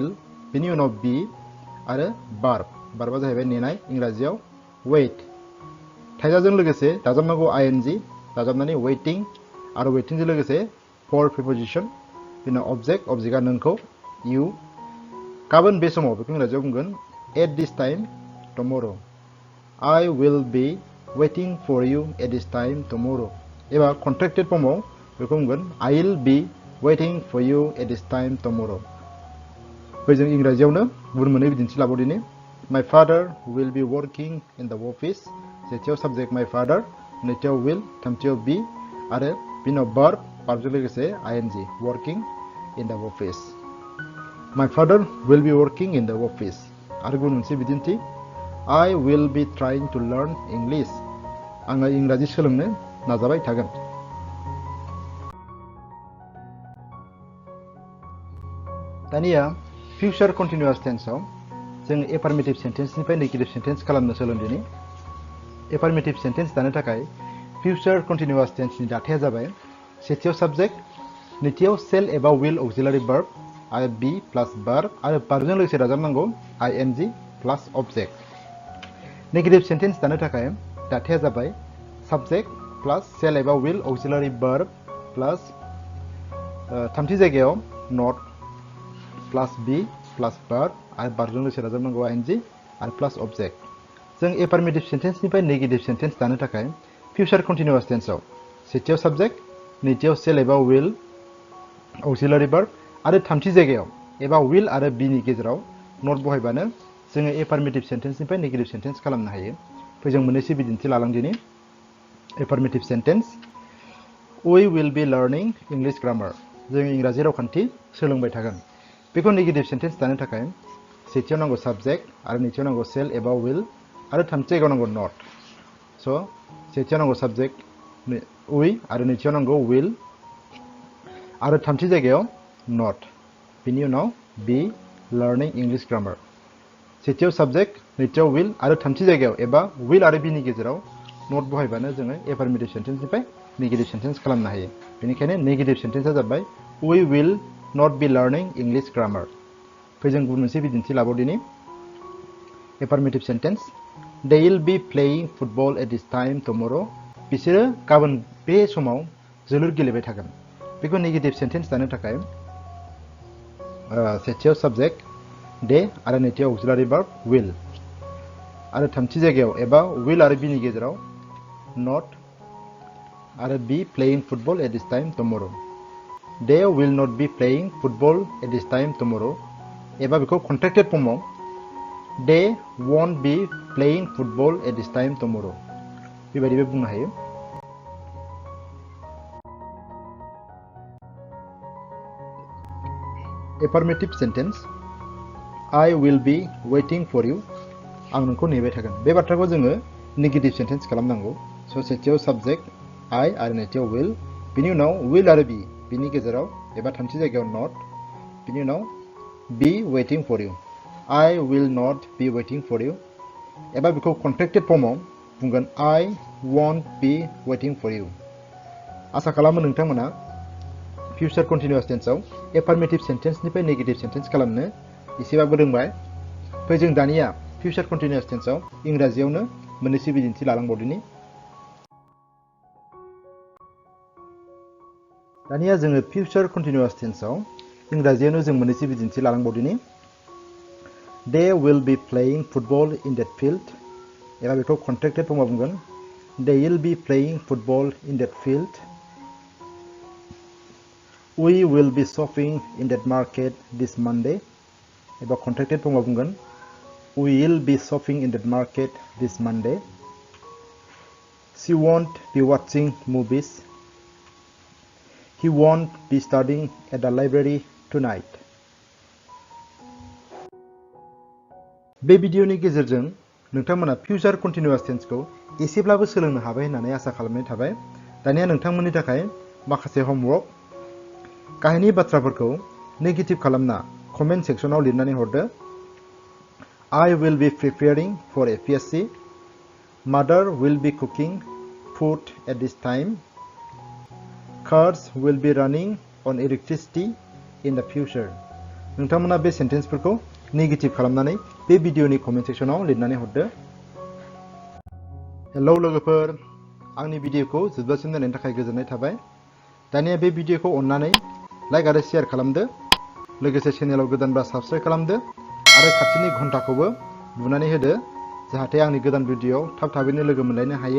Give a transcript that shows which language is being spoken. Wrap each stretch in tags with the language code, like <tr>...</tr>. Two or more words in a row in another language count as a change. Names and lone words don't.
<brx>बिनि उनाव बी आरो भार्ब, भार्बआ जाहैबाय नेनाय, इंराजियाव वेट। थाइजाजों लोगोसे दाजाबनांगौ आइएनजि, दाजाबनानै वेटिं आरो वेटिंजों लोगोसे</brx> <en>for preposition.</en> <brx>बिनि उनाव अबजेक्ट, अबजेक्टआ नोंखौ, इउ। गाबोन बे समाव, बेखौ इंराजियाव बुंगोन</brx> <en>at this time tomorrow'. I will be waiting for you at this time tomorrow एबा contracted form</en> <brx>आव बेखौ बुंगोन</brx> <en>I'll be waiting for you at this time tomorrow</en> <brx>जों इंराजियावनो गुबुन मोननै बिदिन्थि लाबावदिनि</brx> <en>My father will be working in the office सेथियाव subject my father नैथियाव will थामथियाव be</en> <brx>आरो बिनि उनाव</brx> <en>verb</en> <brx>जों लोगोसे</brx> <en>ing working in the office My father will be working in the office</en> <brx>आरो गुबुन मोनसे बिदिन्थि</brx> <en>I will be trying to learn English</en> <brx>आङो इंराजि सोलोंनो नाजाबाय थागोन</brx> <en>दानिया future continuous tense</en> <brx>आव जों</brx> <en>affirmative sentence निफ्राय negative sentence</en> <brx>खालामनो सोलोंदिनि</brx> <en>affirmative sentence</en> <brx>दानो थाखाय</brx> <en>future continuous tense</en> <brx>नि दाथाया जाबाय सेथियाव</brx> <en>subject नैथियाव shall एबा will auxiliary verb आरो be plus verb आरो verb</en> <brx>जों लोगोसे दाजाबनांगौ</brx> <en>ing plus object negative sentence</en> <brx>दानो थाखाय दाथाया जाबाय</brx> <en>subject plus shall एबा will auxiliary verb plus</en> <brx>थामथि जायगायाव</brx> <en>not plus be plus verb आरो verb</en> <brx>जों लोगोसे दाजाबनांगौ</brx> <en>ing आरो plus object जों affirmative sentence निफ्राय negative sentence</en> <brx>दानो थाखाय</brx> <en>future continuous tense</en> <brx>आव सेथियाव</brx> <en>subject नैथियाव shall एबा will auxiliary verb</en> <brx>आरो थामथि जायगायाव एबा</brx> <en>will आरो be</en> <brx>नि गेजेराव not बहायबानो जोङो</brx> <en>affirmative sentence</en> <brx>निफ्राय</brx> <en>negative sentence</en> <brx>खालामनो हायो फै जों मोननैसो बिदिन्थि लालांदिनि</brx> <en>affirmative sentence We will be learning English grammar</en> <brx>जों इंराजि रावखान्थि सोलोंबाय थागोन बेखौ negative sentence दानो थाखाय सेथियाव नांगौ subject आरो नैथियाव नांगौ shall एबा will आरो थामथि जायगायाव नांगौ</brx> <en>not so</en> <brx>सेथियाव नांगौ</brx> <en>subject we</en> <brx>आरो नैथियाव नांगौ will आरो थामथि जायगायाव not बिनि उनाव</brx> <en>be learning English grammar</en> <brx>सेथियाव subject नैथियाव will आरो थामथि जायगायाव एबा will आरो be नि गेजेराव not बहायबानो जोङो</brx> <en>affirmative sentence</en> <brx>निफ्राय</brx> <en>negative sentence</en> <brx>खालामनो हायो बेनिखायनो</brx> <en>negative sentence</en> <brx>आ जाबाय</brx> <en>We will not be learning English grammar</en> <brx>फै जों गुबुन मोनसे बिदिन्थि लाबावदिनि</brx> <en>affirmative sentence They'll be playing football at this time tomorrow</en> <brx>बिसोरो गाबोन बे समाव जोलुर गेलेबाय थागोन बेखौ</brx> <en>negative sentence</en> <brx>दानो थाखाय</brx> <en>सेथियाव subject they</en> <brx>आरो नैथियाव</brx> <en>auxiliary verb will</en> <brx>आरो थामथि जायगायाव एबा</brx> <en>will आरो be</en> <brx>नि गेजेराव</brx> <en>not आरो be playing football at this time tomorrow they will not be playing football at this time tomorrow</en> <brx>एबा बेखौ</brx> <en>contracted form आव they won't be playing football at this time tomorrow</en> <brx>बेबायदिबो बुंनो हायो</brx> <en>affirmative sentence I will be waiting for you</en> <brx>आं नोंखौ नेबाय थागोन बे बाथ्राखौ जोङो</brx> <en>negative sentence खालामनांगौ so सेथियाव subject</en> <brx>I आरो नैथियाव will बिनि उनाव will आरो be बिनि गेजेराव एबा थामथि जायगायाव not बिनि उनाव</brx> <en>be waiting for you I will not be waiting for you</en> <brx>एबा बेखौ</brx> <en>contracted form</en> <brx>आव बुंगोन</brx> <en>I won't be waiting for you</en> <brx>आसा खालामो नोंथांमोना</brx> <en>future continuous tense</en> <brx>आव</brx> <en>affirmative sentence</en> <brx>निफ्राय</brx> <en>negative sentence</en> <brx>खालामनो एसेबाबो रोंबाय फै जों दानिया</brx> <en>future continuous tense</en> <brx>आव इंराजियावनो मोननैसो बिदिन्थि लालांबावदिनि दानिया जोङो</brx> <en>future continuous tense</en> <brx>आव इंराजियावनो जों मोननैसो बिदिन्थि लालांबावदिनि</brx> <en>They will be playing football in that field</en> <brx>एबा बेखौ</brx> <en>contracted form</en> <brx>आव बुंगोन</brx> <en>They'll be playing football in that field We will be shopping in that market this Monday एबा contracted form</en> <brx>आव बुंगोन</brx> <en>We'll be shopping in that market this Monday She won't be watching movies He won't be studying at the library tonight</en> <brx>बे भिडिअनि गेजेरजों नोंथांमोना</brx> <en>future continuous tense</en> <brx>खौ एसेब्लाबो सोलोंनो हाबाय होननानै आसा खालामनाय थाबाय दानिया नोंथांमोननि थाखाय माखासे होमवर्क गाहायनि बाथ्राफोरखौ नेगेटिभ खालामना</brx> <en>comment section</en> <brx>लिरनानै हरदो</brx> <en>I will be preparing for APSC Mother will be cooking food at this time Cars will be running on electricity in the future</en> <brx>नोंथांमोना बे सेन्टेन्सफोरखौ नेगेटिभ खालामनानै बे भिडिअनि</brx> <en>comment section</en> <brx>लिरनानै हरदो हेलौ लोगोफोर आंनि भिडिअखौ जोबजासिम नायनायनि थाखाय गोजोननाय थाबाय दानिया बे भिडिअखौ अननानै लाइक आरो शेयार खालामदो लोगोसे चेनेलाव गोदानब्ला साबस्क्राइब खालामदो आरो खाथिनि घन्टाखौबो बुनानै होदो जाहाथे आंनि गोदान भिडिअ'आव थाबैनो लोगो मोनलायनो हायो।</brx>